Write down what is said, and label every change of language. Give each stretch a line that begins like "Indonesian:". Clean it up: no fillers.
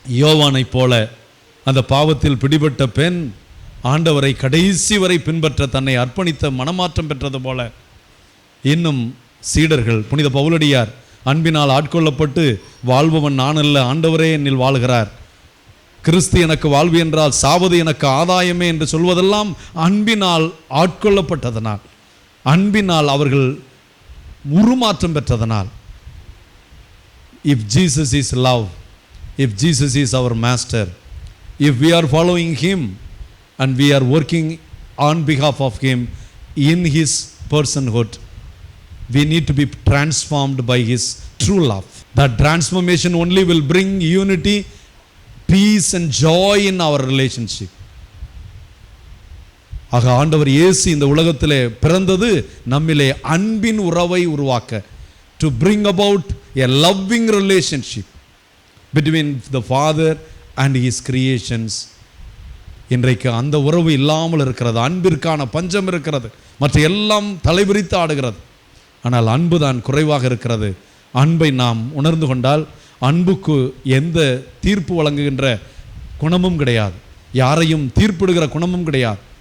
Tamil: யோவானை போல அந்த பாவத்தில் பிடிபட்ட பெண் ஆண்டவரை கடைசி வரை பின்பற்ற தன்னை அர்ப்பணித்த மனமாற்றம் பெற்றது போல இன்னும் சீடர்கள், புனித பவுலடியார் அன்பினால் ஆட்கொள்ளப்பட்டு வாழ்பவன் நான் அல்ல, ஆண்டவரே என்னில் வாழ்கிறார், கிறிஸ்து எனக்கு வாழ்வு என்றால் சாவது எனக்கு ஆதாயமே என்று சொல்வதெல்லாம் அன்பினால் ஆட்கொள்ளப்பட்டதனால், அன்பினால் அவர்கள் உருமாற்றம் பெற்றதனால்.
English: If Jesus is love, if Jesus is our master, if we are following him and we are working on behalf of him in his personhood, we need to be transformed by his true love. That transformation only will bring unity, peace and joy in our relationship.
Tamil: ஆக ஆண்டவர் இயேசு இந்த உலகத்திலே பிறந்தது நம்மிலே அன்பின் உறவை உருவாக்க,
English: to bring about a loving relationship between the Father and his creations
Tamil: இன்றைக்கு அந்த உறவு இல்லாமல் இருக்கிறது. அன்பிற்கான பஞ்சம் இருக்கிறது, மற்ற எல்லாம் தலைவிரித்து ஆடுகிறது. ஆனால் அன்பு தான் குறைவாக இருக்கிறது. அன்பை நாம் உணர்ந்து கொண்டால் அன்புக்கு எந்த தீர்ப்பு வழங்குகின்ற குணமும் கிடையாது, யாரையும் தீர்ப்பிடுகிற குணமும் கிடையாது.